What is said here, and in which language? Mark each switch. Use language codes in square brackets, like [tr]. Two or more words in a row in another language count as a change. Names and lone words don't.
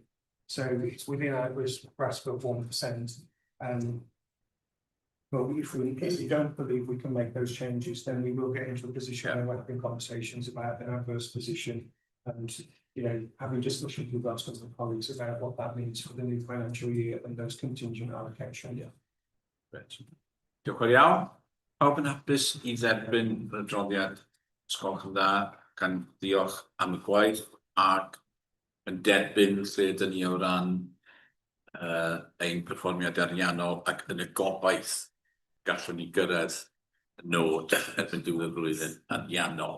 [en] So it's within our grasp of 1%. Well, if we don't believe we can make those changes, then we will get into a position where we're having conversations about an adverse position. And, you know, having discussions with us and colleagues about what that means for the new financial year and those contingent allocation. [cy] Reit. Diolch yn iawn. Pawb yn hapus I dderbyn y adroddiad sgolch yn dda, gan ddiolch am y gwaith ac yn derbyn lle dyn ni o ran ein perfformiad ariannol ac yn y gobaith gallwn ni gyrraedd nod erbyn diwedd y flwyddyn ariannol.